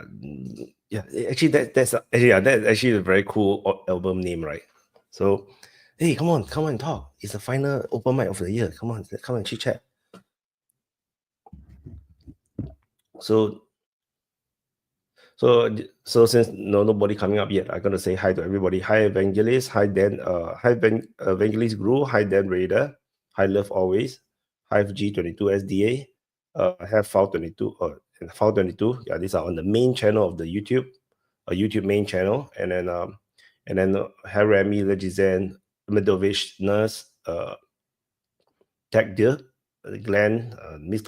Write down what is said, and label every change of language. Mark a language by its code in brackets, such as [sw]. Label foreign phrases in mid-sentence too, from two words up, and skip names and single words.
[en] Actually, that's actually a very cool album name, right? So, hey, come on and talk. It's the final open mic of the year. Come and chit chat. So since nobody coming up yet, I'm gonna say hi to everybody. Hi Evangelist, hi Dan, hi Evangelist Guru, hi Dan Raider, hi Love Always, hi G22 SDA, I have File22, and File22. Yeah, these are on the main channel of the YouTube, YouTube main channel, and then hi Remy, Legizen, Medovich, Nurse, Tech Deer, Glenn, Mr.